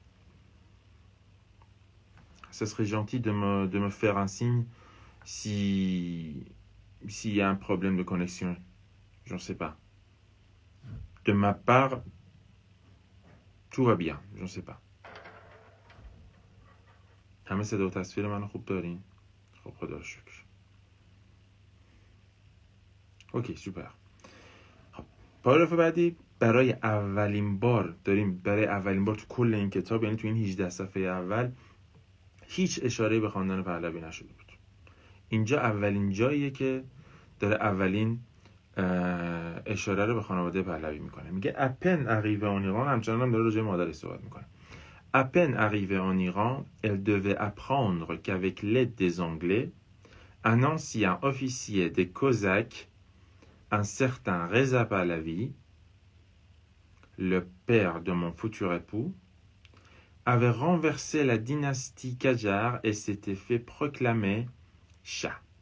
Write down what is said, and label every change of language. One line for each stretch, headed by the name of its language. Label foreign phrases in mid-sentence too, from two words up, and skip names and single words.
French: Ça serait gentil de me faire un signe s'il y a un problème de connexion. Je ne sais pas. De ma part, tout va bien. Je ne sais pas.
Persian: همه صدا و تصویر منو خوب دارین؟ خب خدا رو شکر.
English: okay super.
Persian: خب پاراگراف بعدی برای اولین بار تو کل این کتاب، یعنی تو این 18 صفحه اول هیچ اشاره‌ای به خاندان پهلوی نشده بود. اینجا اولین جاییه که داره اولین اشاره رو به خانواده پهلوی میکنه. میگه
French: à peine arrivé en Iran,
Persian: همچنان هم داره راجع به مادرش صحبت میکنه.
French: À peine arrivée en Iran, elle devait apprendre qu'avec l'aide des Anglais, un ancien officier des Cosaques, un certain Reza Pahlavi, le père de mon futur époux, avait renversé la dynastie Qajar et s'était fait proclamer Shah.